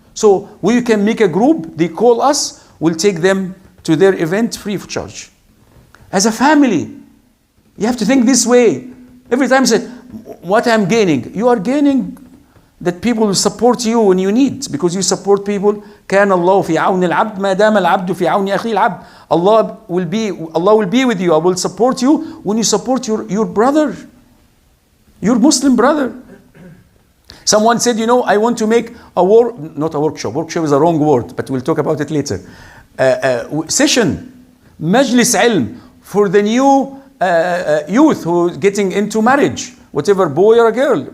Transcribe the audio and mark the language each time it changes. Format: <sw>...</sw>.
<en>So we can make a group. They call us. We'll take them to their event free of charge. As a family, you have to think this way. Every time you say, what I'm gaining? You are gaining that people will support you when you need, because you support people.</en> <ar>كان الله في عون العبد ما دام العبد في عون أخيه العبد.</ar> <en>Allah will be with you. I will support you when you support your brother, your Muslim brother. Someone said, I want to make not a workshop. Workshop is a wrong word, but we'll talk about it later. Session, majlis ilm for the new youth who are getting into marriage, whatever boy or girl.</en>